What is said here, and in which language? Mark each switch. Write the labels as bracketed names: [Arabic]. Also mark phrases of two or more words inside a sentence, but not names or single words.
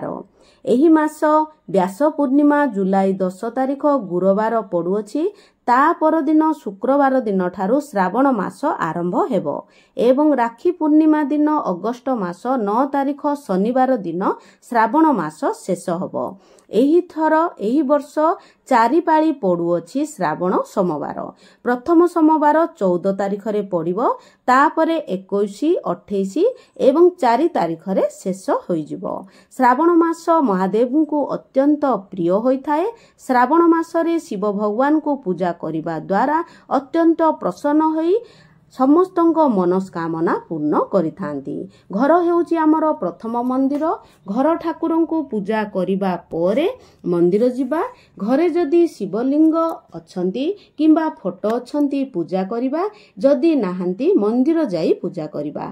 [Odia] ଏହି ମାସ ବ୍ୟାସ ପୂର୍ଣ୍ଣିମା ଜୁଲାଇ 10 ତାରିଖ ଗୁରୁବାର ପଡୁଅଛି। ତା ପରଦିନ ଶୁକ୍ରବାର ଦିନ ଠାରୁ ଶ୍ରାବଣ ମାସ ଆରମ୍ଭ ହେବ ଏବଂ ରାଖୀ ପୂର୍ଣ୍ଣିମା ଦିନ ଅଗଷ୍ଟ ମାସ 9 ତାରିଖ ଶନିବାର ଦିନ ଶ୍ରାବଣ ମାସ ଶେଷ ହେବ। ଏହି ବର୍ଷ 4 ପାଳି ପଡୁଅଛି ଶ୍ରାବଣ ସୋମବାର। ପ୍ରଥମ ସୋମବାର 14 ତାରିଖ ରେ ପଡିବ, ତାପରେ 21, 28 ଏବଂ 4 ତାରିଖ ରେ ଶେଷ ହୋଇ ଯିବ। ଶ୍ରାବଣ ମାସ ମହାଦେବ କୁ ଅତ୍ୟନ୍ତ ପ୍ରିୟ ହୋଇଥାଏ। ଶ୍ରାବଣ ମାସ ରେ ଶିବ ଭଗବାନ କୁ ପୂଜା କରିବା ଦ୍ୱାରା ଅତ୍ୟନ୍ତ ପ୍ରସନ୍ନ ହୋଇ समस्तଙ୍କ ମନସ୍କାମନା ପୂର୍ଣ୍ଣ କରିଥାନ୍ତି। ଘର ହେଉଛି ଆମର ପ୍ରଥମ ମନ୍ଦିର। ଘର ଠାକୁରଙ୍କୁ ପୂଜା କରିବା ପରେ ମନ୍ଦିର ଯିବା। ଘରେ ଯଦି ଶିବଲିଙ୍ଗ ଅଛନ୍ତି କିମ୍ବା ଫଟୋ ଅଛନ୍ତି ପୂଜା କରିବା, ଯଦି ନାହାନ୍ତି ମନ୍ଦିର ଯାଇ ପୂଜା କରିବା।